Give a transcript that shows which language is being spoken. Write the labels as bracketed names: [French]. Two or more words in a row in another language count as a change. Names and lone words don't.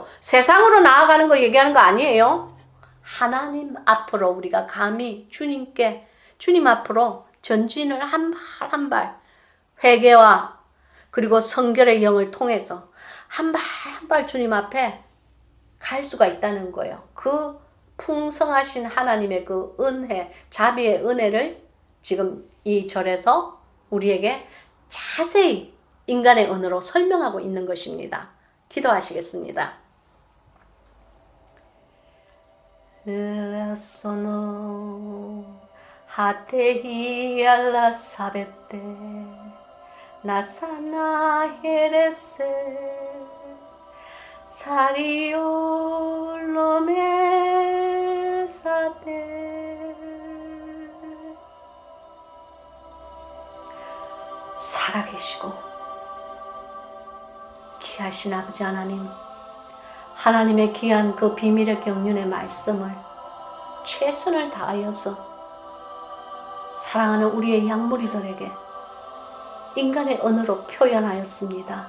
[Korean] 세상으로 나아가는 거 얘기하는 거 아니에요. 하나님 앞으로 우리가 감히 주님 앞으로 전진을 한 발 한 발, 회개와 그리고 성결의 영을 통해서 한 발 한 발 주님 앞에 갈 수가 있다는 거예요. 그 풍성하신 하나님의 그 은혜, 자비의 은혜를 지금 이 절에서 우리에게 자세히 인간의 언어로 설명하고 있는 것입니다. 기도하시겠습니다. Sono hatehi alla sabete nasana herese sario lome sate. 살아계시고 귀하신 아버지 하나님, 하나님의 귀한 그 비밀의 경륜의 말씀을 최선을 다하여서 사랑하는 우리의 양무리들에게 인간의 언어로 표현하였습니다.